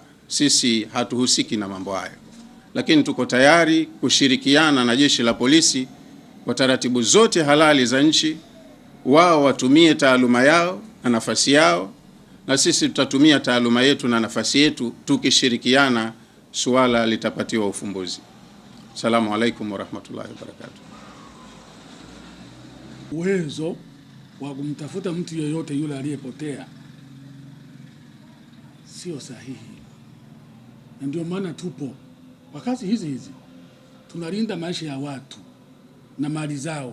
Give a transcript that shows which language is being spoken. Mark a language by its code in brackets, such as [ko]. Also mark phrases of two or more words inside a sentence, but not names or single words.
[sw] Sisi hatuhusiki na mambo hayo, lakini tuko tayari kushirikiana na jeshi la polisi kwa taratibu zote halali za nchi. Wao watumie taaluma yao na nafasi yao, na sisi tutatumia taaluma yetu na nafasi yetu. Tukishirikiana, suala litapatiwa ufumbuzi. [ar] السلام عليكم ورحمة الله وبركاته. [sw] Uwezo wa kumtafuta mtu yeyote yule aliyepotea sio sahihi, na ndio maana tupo kwa kazi hizi tunalinda maisha ya watu na mali zao.